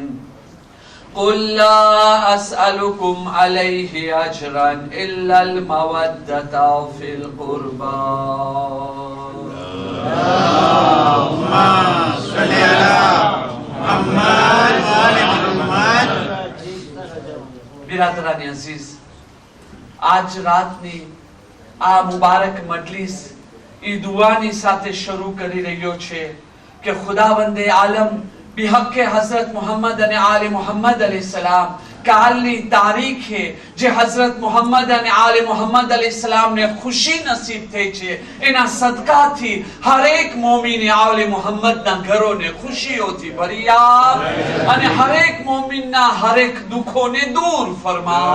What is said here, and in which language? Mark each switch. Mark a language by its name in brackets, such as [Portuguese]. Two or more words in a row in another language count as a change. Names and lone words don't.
[Arabic] قل لا أسألكم عليه أجرا إلا المودة في القربى. اللهم صل على محمد وآل محمد. [Gujarati] બિરાદરાની અઝીઝ, આજ રાતની આ મુબારક મજલિસ એ દુઆની સાથે શરૂ કરી રહ્યો છે કે ખુદાવંદે આલમ બિહક્કે હઝરત મુહમ્મદ અને આલે મુહમ્મદ અલૈહિસ્સલામ કાલની તારીખે જે હઝરત મુહમ્મદ અને આલે મુહમ્મદ અલૈહિસ્સલામને ખુશી નસીબ થઈ છે એના સદકાથી હરેક મોમીને આલે મુહમ્મદના ઘરોને ખુશીઓથી ભર્યા અને હરેક મોમીનના હરેક દુખોને દૂર ફરમાવ.